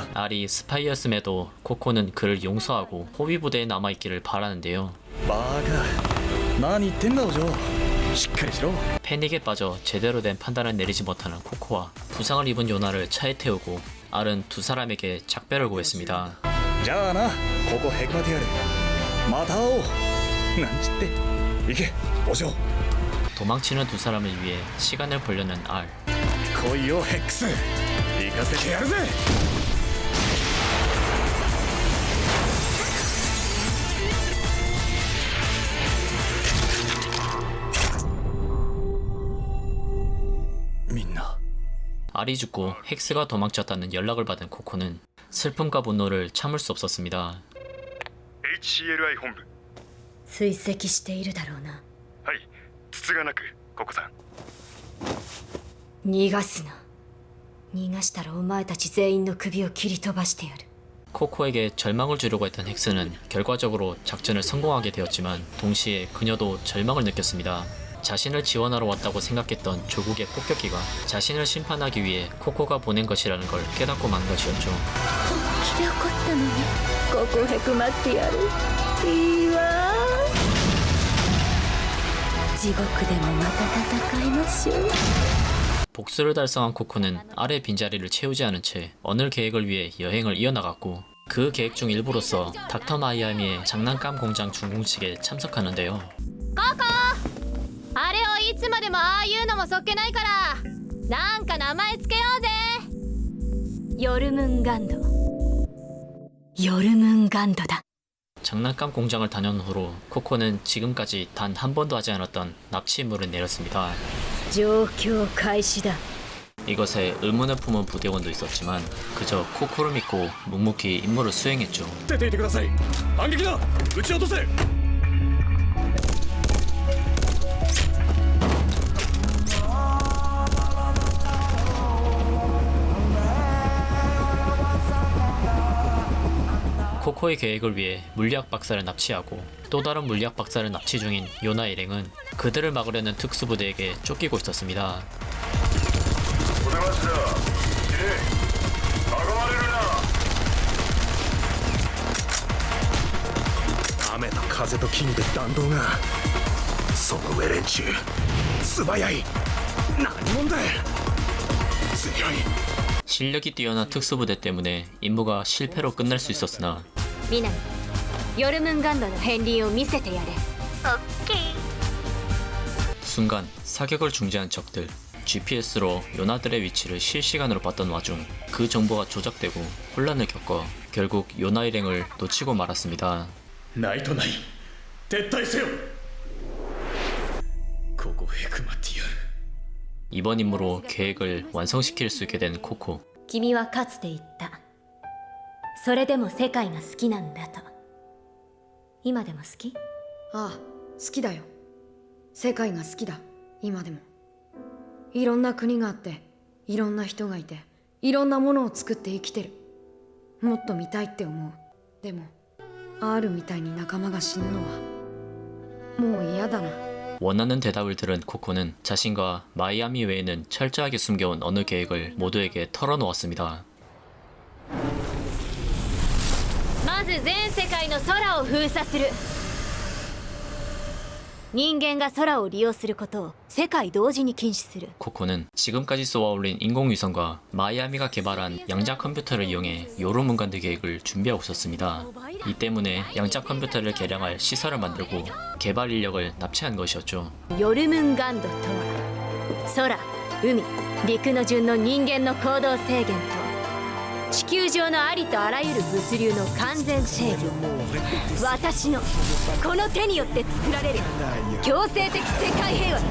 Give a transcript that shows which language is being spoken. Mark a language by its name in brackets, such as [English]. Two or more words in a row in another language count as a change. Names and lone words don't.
[Korean] 알이 스파이였음에도 코코는 그를 용서하고 호위 부대에 남아있기를 바라는데요. [Japanese] バカ、何言ってんだお嬢。しっかりしろ。 [Korean] 패닉에 빠져 제대로 된 판단을 내리지 못하는 코코와 부상을 입은 요나를 차에 태우고 알은 두 사람에게 작별을 구했습니다. [Japanese] じゃあな、ここヘグマティアル。また会おう。なんちって。行け、お嬢。 [Korean] 도망치는 두 사람을 위해 시간을 벌려는 알. [Japanese] 来いよヘックス、行かせてやるぜ。みんな。 [Korean] 알이 죽고 헥스가 도망쳤다는 연락을 받은 코코는 슬픔과 분노를 참을 수 없었습니다. [Japanese] HCLI 本部。追跡しているだろうな。はい、筒がなく、ココさん。逃がすな。逃がしたらお前たち全員の首を切り飛ばしてやる。 [Korean] 코코에게 절망을 주려고 했던 헥스는 결과적으로 작전을 성공하게 되었지만 동시에 그녀도 절망을 느꼈습니다. 자신을 지원하러 왔다고 생각했던 조국의 폭격기가 자신을 심판하기 위해 코코가 보낸 것이라는 걸 깨닫고 만 것이었죠. [Japanese] 本気で怒ったのにここへくまってやる。いいわ。地獄でもまた戦いましょう。 [Korean] 복수를 달성한 코코는 알의 빈자리를 채우지 않은 채 언을 계획을 위해 여행을 이어나갔고, 그 계획 중 일부로서 닥터 마이아미의 장난감 공장 준공식에 참석하는데요. [Japanese] あれをいつまでもああいうのもそっけないから、なんか名前つけようぜ。ヨルムンガンド。ヨルムンガンドだ。 [Korean] 장난감 공장을 다녀온 후로 코코는 지금까지 단 한 번도 하지 않았던 납치 임무를 내렸습니다. [Japanese] 状況開始だ。 [Korean] 이것에 의문을 품은 부대원도 있었지만 그저 코코를 믿고 묵묵히 임무를 수행했죠. [Japanese] 出ていてください。反撃だ。撃ち落とせ。 [Korean] 코코의 계획을 위해 물리학 박사를 납치하고 또 다른 물리학 박사를 납치 중인 요나 일행은 그들을 막으려는 특수부대에게 쫓기고 있었습니다. [Japanese] お出ましだ。キレ、囲まれるな。雨と風と金で弾道が。その上連中、素早い。何者だ。強い。 [Korean] 실력이 뛰어난 특수부대 때문에 임무가 실패로 끝날 수 있었으나 [Japanese] ミナミ、ヨルムンガンドの片鱗を見せてやれ。オッケー。 [Korean] 순간 사격을 중지한 적들, GPS로 요나들의 위치를 실시간으로 봤던 와중 그 정보가 조작되고 혼란을 겪어 결국 요나 일행을 놓치고 말았습니다. [Japanese] ナイトナイン、撤退せよ。ここヘクマティアル。 [Korean] 이번 임무로 계획을 완성시킬 수 있게 된 코코. [Japanese] 君はかつて言った。それでも世界が好きなんだと。今でも好き？ああ、好きだよ。世界が好きだ、今でも。いろんな国があって、いろんな人がいて、いろんなものを作って生きてる。もっと見たいって思う。でも Rみたいに仲間が死ぬのはもう嫌だな。 [Korean] 원하는 대답을 들은 코코는 자신과 마이아미 외에는 철저하게 숨겨온 어느 계획을 모두에게 털어놓았습니다. [Japanese] まず全世界の空を封鎖する。人間が空を利用することを世界同時に禁止する。 [Korean] 코코는 지금까지 쏘아올린 인공위성과 마이아미가 개발한 양자 컴퓨터를 이용해 요로문간드 계획을 준비하고 있었습니다. 이 때문에 양자 컴퓨터를 개량할 시설을 만들고 개발 인력을 납치한 것이었죠. [Japanese] ヨルムンガンドとは空、海、陸の順の人間の行動制限と地球上のありとあらゆる物流の完全制御。私のこの手によって作られる強制的世界平和。